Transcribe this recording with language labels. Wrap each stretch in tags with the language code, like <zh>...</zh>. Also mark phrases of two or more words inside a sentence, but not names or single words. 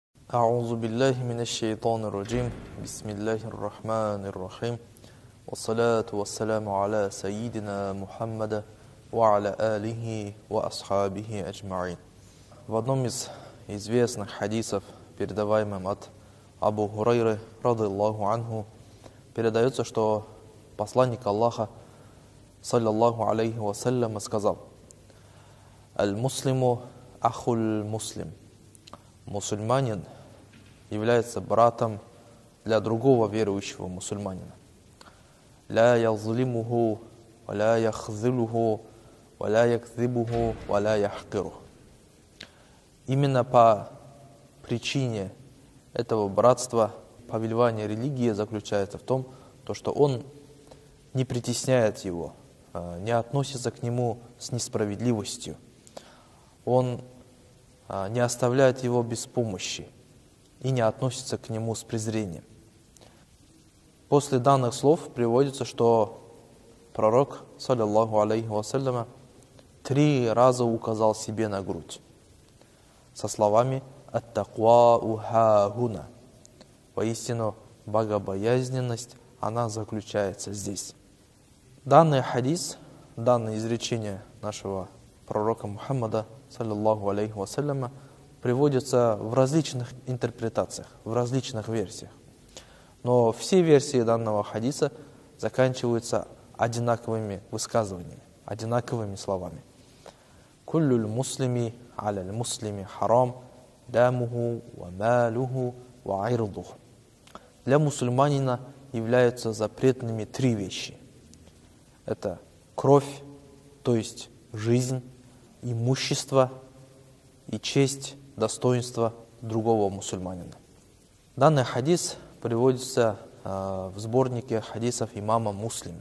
<ar>أعوذ بالله من الشيطان الرجيم بسم الله الرحمن الرحيم والصلاة والسلام على سيدنا محمد وعلى آله وأصحابه أجمعين.</ar> <ru>В одном из известных хадисов, передаваемым от Абу Хурайры,</ru> <ar>رضي الله عنه,</ar> <ru>передается, что посланник Аллаха,</ru> <ar>صلى الله عليه وسلم,</ar> <ru>сказал:</ru> <ar>«المسلم أخو المسلم».</ar> <ru>Мусульманин является братом для другого верующего мусульманина.</ru> <ar>«لا يظلمه ولا يخذله ولا يكذبه ولا يحقره».</ar> <ru>Именно по причине этого братства повелевание религии заключается в том, что он не притесняет его, не относится к нему с несправедливостью, он не оставляет его без помощи и не относится к нему с презрением. После данных слов приводится, что пророк,</ru> <ar>صلى الله عليه وسلم,</ar> <ru>3 раза указал себе на грудь со словами</ru> <ar>«التقوى هاهنا».</ar> <ru>Воистину, богобоязненность, она заключается здесь. Данный хадис, данное изречение нашего пророка Мухаммада,</ru> <ar>صلى الله عليه وسلم,</ar> <ru>приводится в различных интерпретациях, в различных версиях. Но все версии данного хадиса заканчиваются одинаковыми высказываниями, одинаковыми словами.</ru> <ar>«كل المسلم على المسلم حرام دمه وماله وعرضه».</ar> <ru>Для мусульманина являются запретными 3 вещи. Это кровь, то есть жизнь, имущество и честь, достоинство другого мусульманина. Данный хадис приводится в сборнике хадисов имама Муслима.</ru>